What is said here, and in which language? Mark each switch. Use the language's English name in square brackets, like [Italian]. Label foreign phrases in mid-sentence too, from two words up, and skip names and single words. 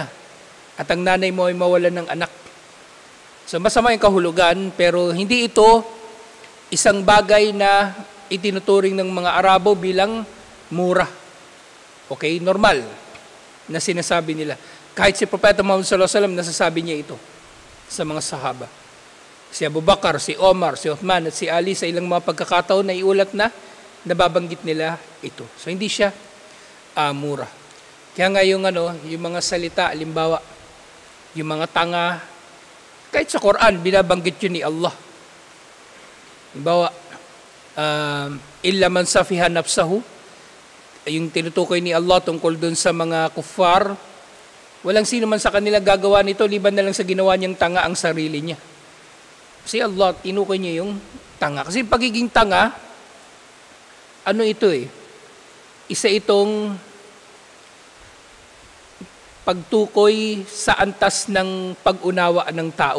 [Filipino] At ang nanay mo ay mawalan ng anak. So masama yung kahulugan, pero hindi ito isang bagay na itinuturing ng mga Arabo bilang mura. Okay, normal na sinasabi nila. Kahit si Propeta Muhammad [Arabic] صلى الله عليه وسلم [Filipino] nasasabi niya ito sa mga sahaba. Si Abu Bakar, si Omar, si Uthman at si Ali sa ilang mga pagkakataon na iulat na nababanggit nila ito. So hindi siya mura. Kaya nga yung mga salita, halimbawa, yung mga tanga, kahit sa Quran binabanggit yun ni Allah. Halimbawa, [Arabic] إلا من سفه نفسه, [Filipino] yung tinutukoy ni Allah tungkol dun sa mga kuffar, walang sino man sa kanila gagawa nito liban na lang sa ginawa niyang tanga ang sarili niya. Kasi Allah, tinukoy niya yung tanga. Kasi pagiging tanga, isa itong pagtukoy sa antas ng pag-unawa ng tao.